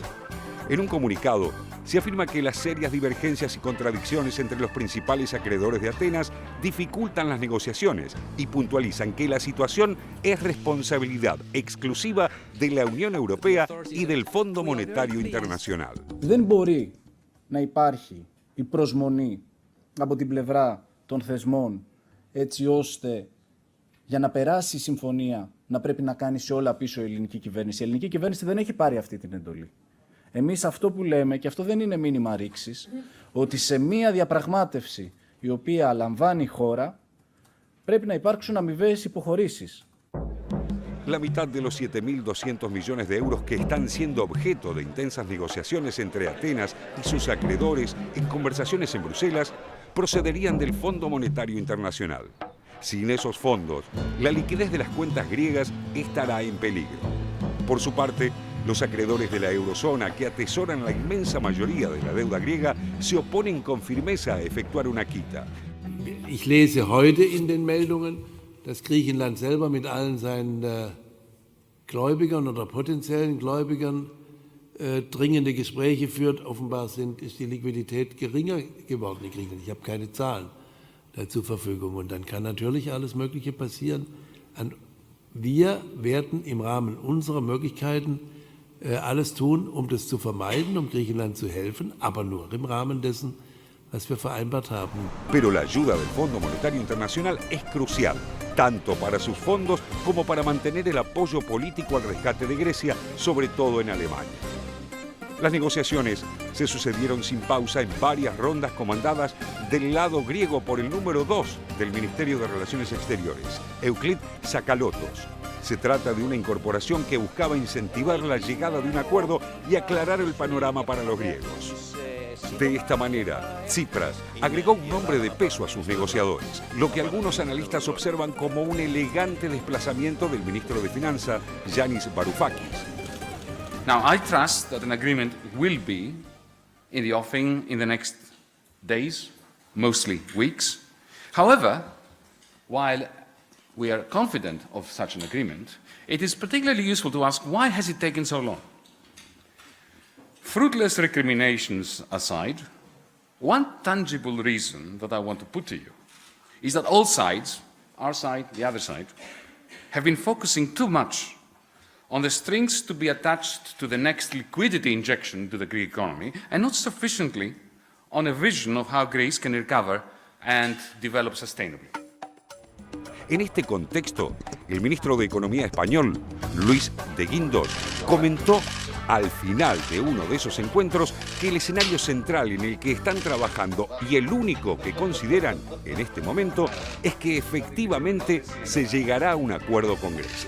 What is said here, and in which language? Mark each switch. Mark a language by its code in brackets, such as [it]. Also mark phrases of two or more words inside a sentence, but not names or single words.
[es] En un comunicado, se afirma que las serias divergencias y contradicciones entre los principales acreedores de Atenas dificultan las negociaciones y puntualizan que la situación es responsabilidad exclusiva de la Unión Europea y del Fondo Monetario Internacional. [el] Δεν μπορεί να υπάρχει η προσμονή από την πλευρά των θεσμών έτσι ώστε για να περάσει η συμφωνία να πρέπει να κάνει σε όλα πίσω η ελληνική κυβέρνηση. Η ελληνική κυβέρνηση δεν έχει πάρει αυτή την εντολή. Εμείς αυτό που λέμε, και αυτό δεν είναι μήνυμα ρήξης, ότι σε μία διαπραγμάτευση η οποία λαμβάνει η χώρα, πρέπει να υπάρξουν αμοιβαίες υποχωρήσεις. [es] La mitad de los 7.200 millones de euros que están siendo objeto de intensas negociaciones entre Atenas y sus acreedores en conversaciones en Bruselas procederían del Fondo Monetario Internacional. Sin esos fondos, la liquidez de las cuentas griegas estará en peligro. Por su parte, los acreedores de la eurozona, que atesoran la inmensa mayoría de la deuda griega, se oponen con firmeza a efectuar una quita. [de] Ich lese heute in den Meldungen, dass Griechenland selber mit allen seinen Gläubigern oder potenziellen Gläubigern dringende Gespräche führt. Offenbar ist die Liquidität geringer geworden in Griechenland. Ich habe keine Zahlen zur Verfügung. Und dann kann natürlich alles Mögliche passieren. Wir werden im Rahmen unserer Möglichkeiten alles tun, um das zu vermeiden, um Griechenland zu helfen, aber nur im Rahmen dessen, was wir vereinbart haben. [es] Pero la ayuda del Fondo Monetario Internacional es crucial, tanto para sus fondos como para mantener el apoyo político al rescate de Grecia, sobre todo en Alemania. Las negociaciones se sucedieron sin pausa en varias rondas comandadas del lado griego por el número 2 del Ministerio de Relaciones Exteriores, Euclid Tsakalotos. Se trata de una incorporación que buscaba incentivar la llegada de un acuerdo y aclarar el panorama para los griegos. De esta manera, Tsipras agregó un nombre de peso a sus negociadores, lo que algunos analistas observan como un elegante desplazamiento del ministro de Finanzas, Yanis Varoufakis. [en] Now, I trust that an agreement will be in the offing in the next days, mostly weeks. However, while we are confident of such an agreement, it is particularly useful to ask, why has it taken so long? Fruitless recriminations aside, one tangible reason that I want to put to you is that all sides, our side, the other side, have been focusing too much on the strings to be attached to the next liquidity injection to the Greek economy, and not sufficiently on a vision of how Greece can recover and develop sustainably. [es] En este contexto, el ministro de Economía español, Luis de Guindos, comentó al final de uno de esos encuentros que el escenario central en el que están trabajando y el único que consideran en este momento es que efectivamente se llegará a un acuerdo con Grecia.